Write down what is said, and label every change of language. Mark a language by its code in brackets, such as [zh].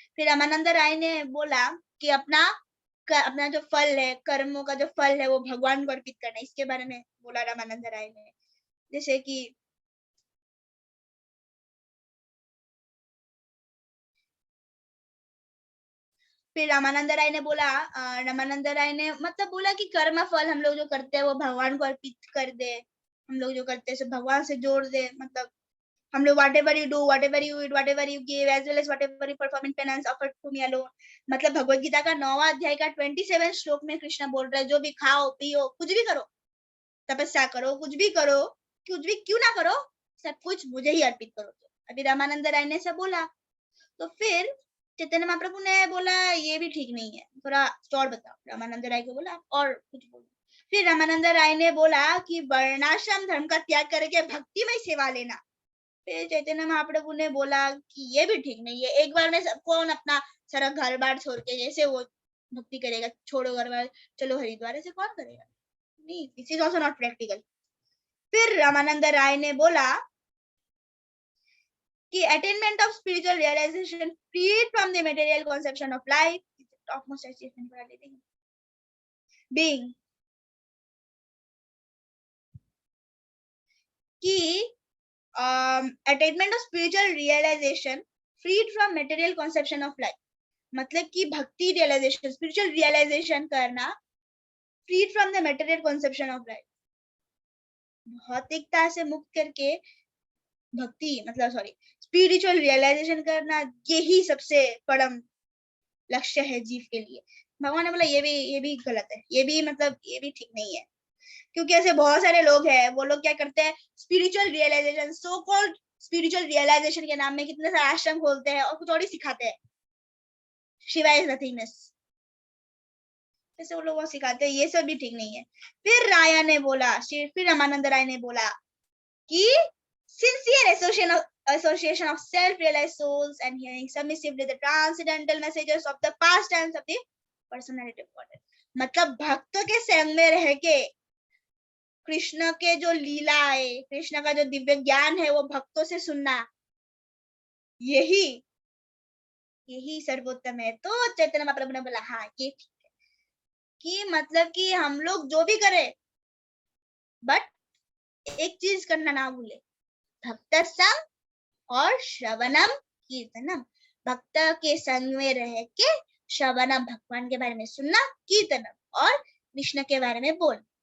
[hi] फिर रामानंद राय ने बोला कि अपना जो फल है, कर्मों का जो फल है वो भगवान को अर्पित करना, इसके बारे में बोला रामानंद राय ने। जैसे कि फिर रामानंद राय ने बोला, रामानंद राय ने मतलब बोला कि कर्म फल हम लोग जो करते हैं वो भगवान को अर्पित कर दे, हम लोग जो करते हैं सब भगवान से जोड़ दे, मतलब हम लोग [en] whatever you do, whatever you eat, whatever you give, as well as whatever you perform in penance, offer to me alone. [hi] मतलब भगवत गीता का 9वां अध्याय का 27 श्लोक में कृष्ण बोल रहा है, जो भी खाओ पियो कुछ भी करो, तपस्या करो, कुछ भी करो, कुछ भी क्यों ना करो, सब कुछ मुझे ही अर्पित करो। अभी रामानंद राय ने सब बोला, तो फिर चैतन्य महाप्रभु ने बोला ये भी ठीक नहीं है, थोड़ा और बताओ। रामानंद राय को बोला और कुछ बोलो। फिर रामानंद राय ने बोला कि वर्णाश्रम धर्म का त्याग करके भक्तिमय सेवा लेना। फिर चैतन्य महाप्रभु ने बोला कि ये भी ठीक नहीं है, एक बार में सब कौन अपना सारा घर बार छोड़ के जैसे वो भक्ति करेगा, छोड़ो घर बार चलो हरिद्वार, ऐसे कौन करेगा, नहीं, [en] This is also not practical. [hi] फिर रामानंद राय ने बोला कि [en] attainment of spiritual realization freed from the material conception of life is the topmost achievement for a living being. [hi] कि [en] attainment of spiritual realization freed from material conception of life, [hi] मतलब कि भक्ति realization, spiritual realization करना [en] freed from the material conception of life, [hi] भौतिकता से मुक्त करके भक्ति मतलब स्पिरिचुअल रियलाइजेशन करना, यही सबसे परम लक्ष्य है जीव के लिए। भगवान ने बोला ये भी गलत है, ये भी मतलब ये भी ठीक नहीं है, क्योंकि ऐसे बहुत सारे लोग हैं, वो लोग क्या करते हैं, spiritual realisation, [en] so called [hi] spiritual realisation के नाम में कितने सारे आश्रम खोलते हैं और कुछ और ही सिखाते हैं, [en] Shiva is nothingness, [hi] ऐसे वो लोग वो सिखाते हैं, ये सब भी ठीक नहीं है। फिर राया ने बोला, फिर रामानंद राय ने बोला कि [en] sincere association of self-realized souls and hearing submissively the transcendental messages of the past tense of the personality of God. [hi] मतलब भक्तों के संग में रह के कृष्ण के जो लीला है, कृष्ण का जो दिव्य ज्ञान है, वो भक्तों से सुनना, यही सर्वोत्तम है। तो चैतन्य महाप्रभु ने बोला हाँ ये ठीक है, कि मतलब कि हम लोग जो भी करें बट एक चीज करना ना भूले, भक्त संग और श्रवणम कीर्तनम, भक्त के संग में रह के श्रवणम भगवान के बारे में सुनना, कीर्तनम और कृष्ण के बारे में बोल।